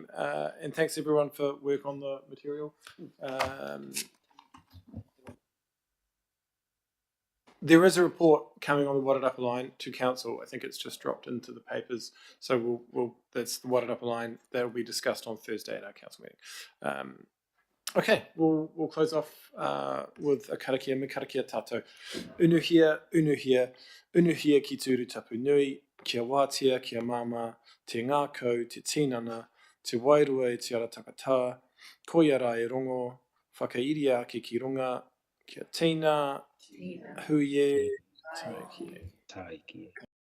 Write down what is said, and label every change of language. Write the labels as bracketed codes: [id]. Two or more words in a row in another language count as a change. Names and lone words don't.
[en] And thanks everyone for work on the material. There is a report coming on the Watered Upper Line to council. I think it's just dropped into the papers. So we'll that's the Watered Upper Line that will be discussed on Thursday at our council meeting. Okay, we'll close off with a karakia, [mi] me karakia tātou. Unuhia, unuhia, unuhia ki tūru tapu nui, kia wātia, kia mama, te ngākau, te tinana, te wairua e te arataka, ko ia rā e rongo, whakairia ake ki runga, kia tina, huie, taiki.